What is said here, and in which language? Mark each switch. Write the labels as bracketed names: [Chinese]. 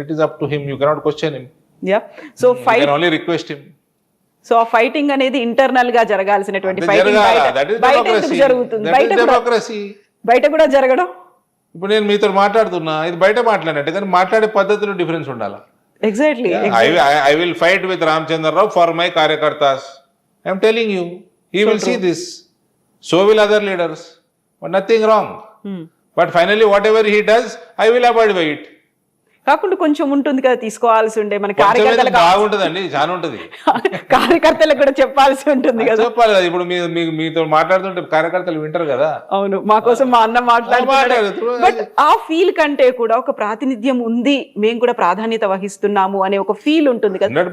[English] It is up to him. You cannot question him. Yeah so you can only request him. [Telugu] So ఆ fighting అనేది internal గా జరగాల్సినటువంటి fighting జరుగుతుంది, బయట కూడా జరగడం. ఇప్పుడు నేను మీతో మాట్లాడుతున్నా, ఇది బయట మాట్లాడినట్టు, కానీ మాట్లాడే పద్ధతిలో డిఫరెన్స్ ఉండాలా. [English] Exactly. I will fight with Ramchandra Rao for my కార్యకర్తాస్. I am telling you, he will see this. So will other leaders. But nothing wrong. But finally, whatever he does, I will abide by it. [Telugu] కాకుండా కొంచెం ఉంటుంది కదా తీసుకోవాల్సి ఉండే మన కార్యకర్తలకు. బాగుంటుందండి, చాలా ఉంటుంది. కార్యకర్తలకు కూడా చెప్పాల్సి ఉంటుంది కదా. చెప్పాలి కదా. ఇప్పుడు మీతో మాట్లాడుతుంటే కార్యకర్తలు వింటారు కదా. అవును, మా కోసం మా అన్న మాట్లాడుతున్నారు. బట్ ఆ ఫీల్ కంటే కూడా ఒక ప్రాతినిధ్యం ఉంది, మేము కూడా ప్రాధాన్యత వహిస్తున్నాము అనే ఒక ఫీల్ ఉంటుంది కదా.